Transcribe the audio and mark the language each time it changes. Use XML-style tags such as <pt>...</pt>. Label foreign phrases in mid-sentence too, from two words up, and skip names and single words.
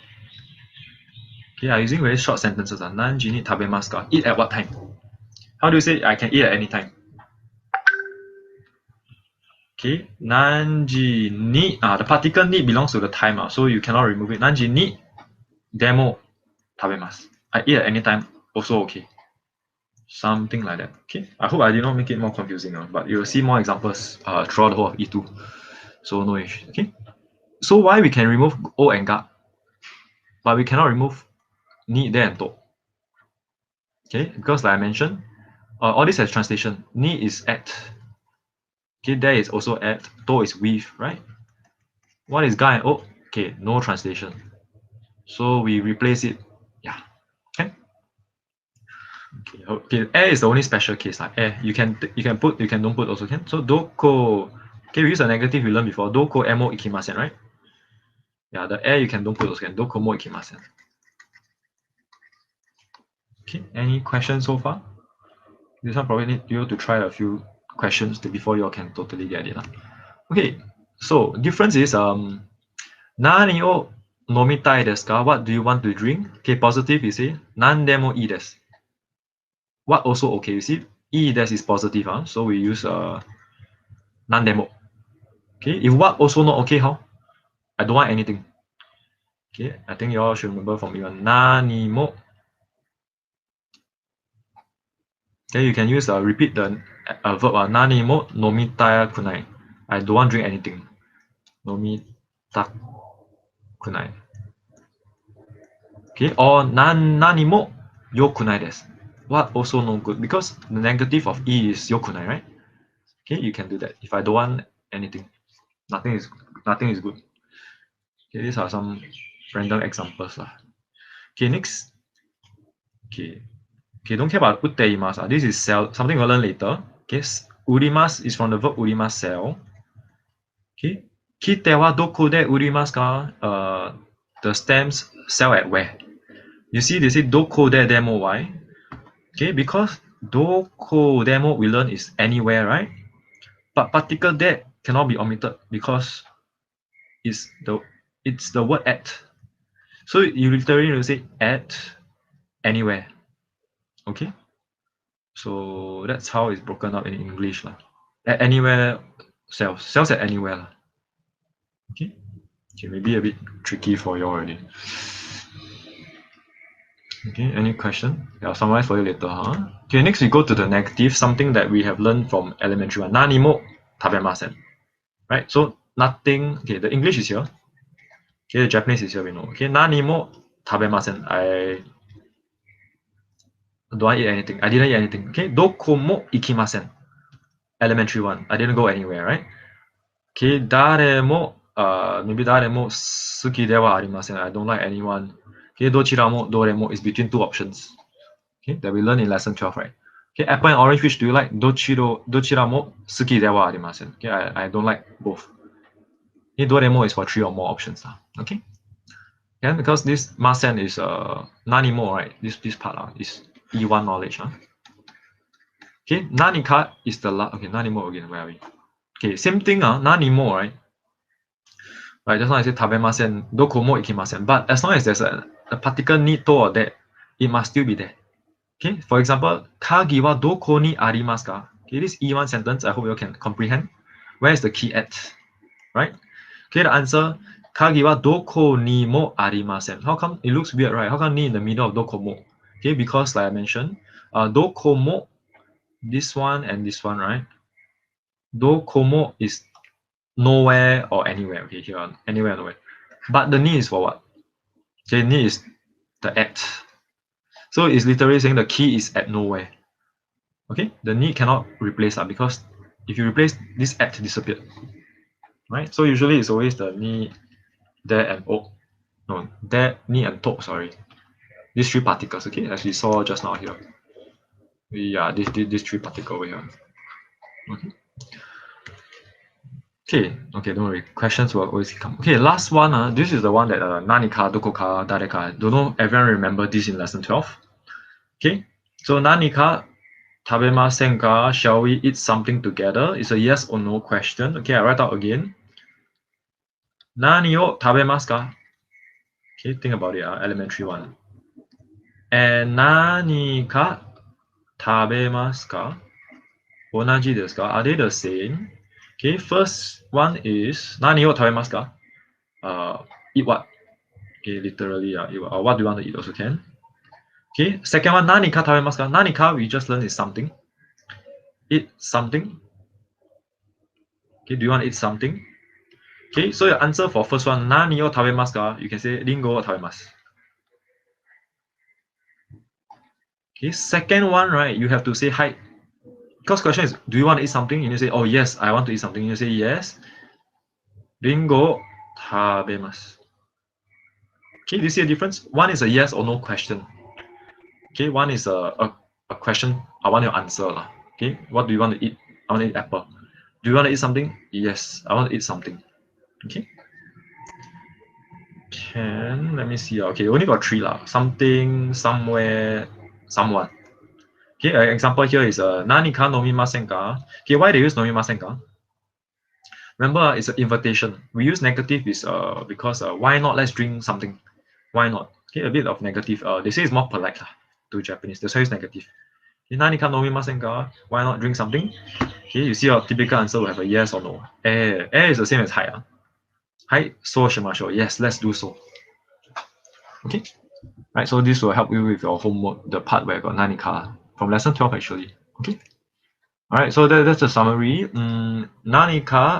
<en>Okay, I'm using very short sentences.</en> <ja>何時に食べますか?</ja> <en>Eat at what time? How do you say I can eat at any time? Okay,</en> <ja>何時に</ja> <en>the particle ni belongs to the time, so you cannot remove it.</en> <ja>何時にでも食べます.</ja> <en>I eat at any time, also okay. Something like that. Okay, I hope I did not make it more confusing, but you will see more examples throughout the whole of E2. So no issue. Okay, so why we can remove o and ga, but we cannot remove ni, de, and to? Okay, because like I mentioned, all this has translation. Ni is at. Okay, there is also at. To is with, right? What is ga and o? Okay, no translation. So we replace it. Yeah. Okay. Okay. Air is the only special case. Air, you can put, you can don't put also can. So doko. Okay, we use a negative we learned before.</en> <ja>どこも行きません,</ja> <en>right? Yeah, the air you can don't put also can.</en> <ja>どこも行きません.</ja> <en>Okay. Any questions so far? This one probably need you to try a few questions before you can totally get it. Okay, so difference is</en> <ja>何を飲みたいですか?</ja> <en>What do you want to drink? Okay, positive you say</en> <ja>なんでもいいです.</ja> <en>What also okay? You see,</en> <ja>いいです</ja> <en>is positive, so we use nandemo. Okay, if what also not okay, how? I don't want anything. Okay, I think you all should remember from even</en> <ja>何も.</ja> <en>Okay, you can use repeat the verb</en> <ja>何も飲みたくない.</ja> <en>I don't want to drink anything.</en> <ja>飲みたくない.</ja> <en>Okay, or</en> <ja>何もよくないです.</ja> <en>What also no good because the negative of e is yokunai, right? Okay, you can do that. If I don't want anything, nothing is good. Okay, these are some random examples lah. Okay, next. Okay, don't care about uteimasu. This is sell, something we'll learn later. Okay, urimasu is from the verb urimasu sell.</en> <ja>Okay, 切手はどこで売りますか?</ja> <en>The stamps sell at where? You see, they say</en> <ja>どこででも.</ja> <en>Why? Okay, because</en> <ja>どこでも</ja> <en>we learn is anywhere, right? But particle de cannot be omitted because it's the word at. So you literally will say at anywhere. Okay. So that's how it's broken up in English lah. At anywhere sells at anywhere lah. Okay. Okay, maybe a bit tricky for you already. Okay, any question? Yeah, I'll summarize for you later, huh? Okay, next we go to the negative, something that we have learned from elementary one.</en> <ja>何も食べません.</ja> <en>Right? So nothing. Okay, the English is here. Okay, the Japanese is here, we know.</en> <ja>Okay, 何も食べません.</ja> <en>I don't eat anything. I didn't eat anything.</en> <ja>Okay, どこも行きません.</ja> <en>Elementary one. I didn't go anywhere, right?</en> <ja>Okay, 誰も maybe 誰も好きではありません.</ja> <en>I don't like anyone. Okay,</en> <ja>どちらもどれも</ja> <en>is between two options. Okay, that we learn in lesson 12, right? Okay, apple and orange, which do you like?</en> <ja>どちらも好きではありません.</ja> <en>Okay, I don't like both. Okay,</en> <ja>どれも</ja> <en>is for three or more options. Okay. Yeah, because this masen is</en> <ja>何も,</ja> <en>right? This part is E1 knowledge. Okay, nanika is the last. Okay,</en> <ja>何も</ja> <en>again. Where are we? Okay, same thing.</en> <ja>何も,</ja> <en>right? Right, just now I said tabemasen,</en> <ja>どこも行きません.</ja> <en>But as long as there's a particular need to or that, it must still be there. Okay, for example,</en> <ja>鍵はどこにありますか?</ja> <en>Okay, this E1 sentence, I hope you can comprehend. Where is the key at? Right? Okay, the answer,</en> <ja>鍵はどこにもありません.</ja> <en>How come it looks weird, right? How come ni in the middle of</en> <ja>どこも?</ja> <en>Okay, because like I mentioned,</en> <ja>どこも,</ja> <en>this one and this one, right?</en> <ja>どこも</ja> <en>is nowhere or anywhere. Okay, here, anywhere, nowhere. But the ni is for what? Okay, ni is the at. So it's literally saying the key is at nowhere. Okay, the ni cannot replace that because if you replace this at disappeared. Right? So usually it's always the ni, there and o. No, there, ni and to, sorry. These three particles, okay, as we saw just now here. Yeah, these three particles over here. Okay, don't worry. Questions will always come. Okay, last one. This is the one that</en> <ja>何か、どこか、誰か.</ja> <en>Don't know everyone remember this in lesson 12. Okay, so</en> <ja>何か、食べませんか?</ja> <en>Shall we eat something together? It's a yes or no question. Okay, I write out again.</en> <ja>何を食べますか?</ja> <en>Okay, think about it. Elementary one. And</en> <ja>何か食べますか? 同じですか?</ja> <en>Are they the same? Okay, first one is</en> <ja>何を食べますか?</ja> <en>Eat what? Okay, literally, eat what? Or what do you want to eat also can. Okay, second one,</en> <ja>何か食べますか?何か</ja> <en>we just learned is something. Eat something. Okay, do you want to eat something? Okay, so your answer for first one,</en> <ja>何を食べますか?</ja> <en>You can say</en> <ja>りんごを食べます.</ja> <en>Okay, second one, right, you have to say hi. Because question is, do you want to eat something? And you say, oh yes, I want to eat something. You say yes.</en> <ja>りんご食べます.</ja> <en>Okay, do you see a difference? One is a yes or no question. Okay, one is a question I want to answer. Okay, what do you want to eat? I want to eat apple. Do you want to eat something? Yes, I want to eat something. Okay. Let me see. Okay, only got three lah. Something, somewhere, someone. Okay, an example here is</en> <ja>何か飲みませんか?</ja> <en>Okay, why they use</en> <ja>飲みませんか?</ja> <en>Remember, it's an invitation. We use negative is because why not? Let's drink something. Why not? Okay, a bit of negative. They say it's more polite to Japanese. That's why it's negative.</en> <ja>Okay, 何か飲みませんか?</ja> <en>Why not drink something? Okay, you see your typical answer will have a yes or no. Is the same as hi.</en> <ja>はい、そうしましょう.</ja> <en>Yes, let's do so. Okay, right. So this will help you with your homework, the part where I got nanika from lesson 12 actually. Okay. All right. So that's the summary. Nanika.</en>